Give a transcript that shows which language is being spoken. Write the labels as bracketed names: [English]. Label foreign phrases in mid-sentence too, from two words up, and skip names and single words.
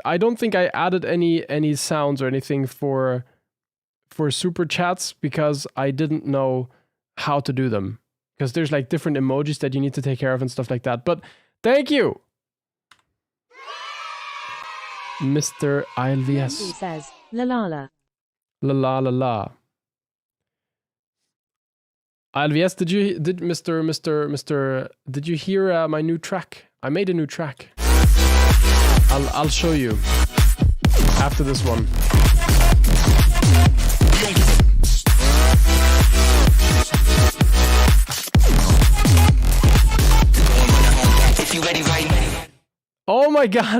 [English] I don't think I added any sounds or anything for super chats because I didn't know how to do them. Because there's like different emojis that you need to take care of and stuff like that. But thank you, Mr. ILVS. He says, la la la. La la la la. ILVS, did you hear my new track? I made a new track. I'll show you after this one. Oh my god.